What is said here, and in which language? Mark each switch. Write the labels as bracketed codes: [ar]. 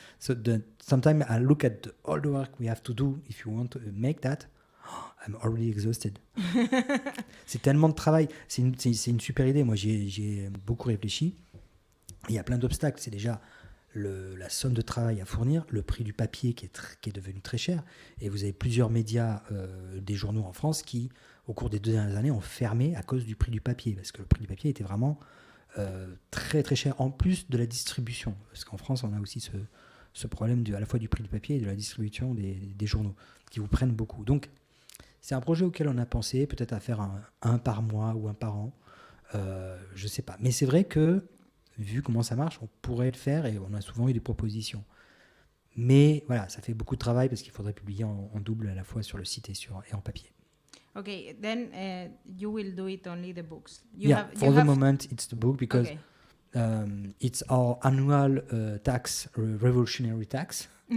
[en] So sometimes I look at all the work we have to do if you want to make that. I'm already exhausted. [fr] C'est tellement de travail. C'est une super idée. Moi, j'ai beaucoup réfléchi. Il y a plein d'obstacles. C'est déjà la somme de travail à fournir, le prix du papier qui est devenu très cher. Et vous avez plusieurs médias, des journaux en France qui, au cours des 2 dernières années, ont fermé à cause du prix du papier. Parce que le prix du papier était vraiment très très cher, en plus de la distribution. Parce qu'en France, on a aussi ce problème à la fois du prix du papier et de la distribution des journaux, qui vous prennent beaucoup. Donc, c'est un projet auquel on a pensé, peut-être à faire un par mois ou un par an. Je ne sais pas. Mais c'est vrai que, vu comment ça marche, on pourrait le faire et on a souvent eu des propositions. Mais voilà, ça fait beaucoup de travail parce qu'il faudrait publier en double à la fois sur le site et en papier. [en] Okay, then you will do it only the books. For the moment, it's the book because Okay. it's our annual tax, revolutionary tax.